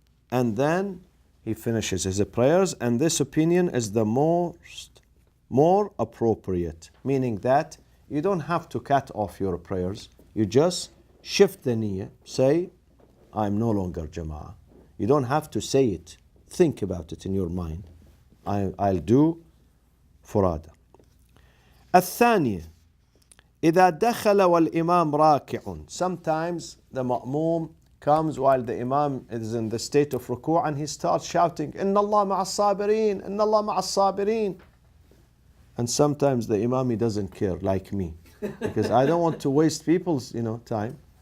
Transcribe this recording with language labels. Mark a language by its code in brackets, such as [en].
[en] And then he finishes his prayers, and this opinion is the more appropriate, meaning that you don't have to cut off your prayers. You just shift the niyyah. Say, I'm no longer jama'ah. You don't have to say it. Think about it in your mind. I'll do فرادة. [ar] الثانية إذا دخل والإمام راكع. [en] Sometimes the ma'moom comes while the imam is in the state of ruku', and he starts shouting, [ar] إن الله مع الصابرين, [en] إن الله مع الصابرين. And sometimes the imam, he doesn't care, like me, because I don't want to waste people's time.